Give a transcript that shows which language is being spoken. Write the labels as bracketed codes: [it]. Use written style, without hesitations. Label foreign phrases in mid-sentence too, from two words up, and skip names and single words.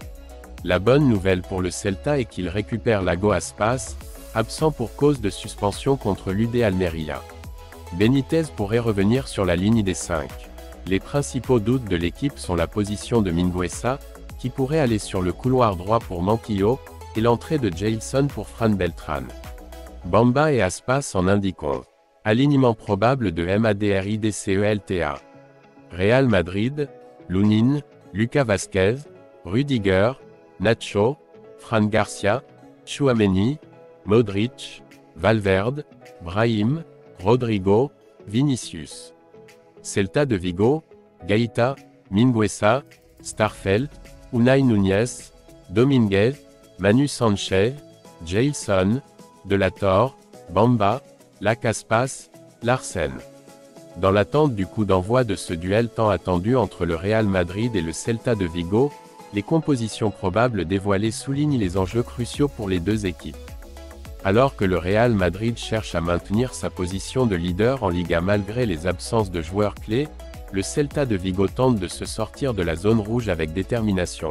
[fr] La bonne nouvelle pour le Celta est qu'il récupère Iago Aspas, absent pour cause de suspension contre l'UD Almeria. Benitez pourrait revenir sur la ligne des 5. Les principaux doutes de l'équipe sont la position de Mingueza, qui pourrait aller sur le couloir droit pour Manquillo, et l'entrée de Jailson pour Fran Beltran. Bamba et Aspas en indiquons. Alignement probable de Madridcelta. Real Madrid, Lunin, Lucas Vázquez, Rudiger, Nacho, Fran Garcia, Tchouaméni, Modric, Valverde, Brahim, Rodrigo, Vinicius. Celta de Vigo, Gaïta, Mingueza, Starfelt, Unai Núñez, Dominguez, Manu Sanchez, Jailson, De La Torre, Bamba, Aspas, Larsen. Dans l'attente du coup d'envoi de ce duel tant attendu entre le Real Madrid et le Celta de Vigo, les compositions probables dévoilées soulignent les enjeux cruciaux pour les deux équipes. Alors que le Real Madrid cherche à maintenir sa position de leader en Liga malgré les absences de joueurs clés, le Celta de Vigo tente de se sortir de la zone rouge avec détermination.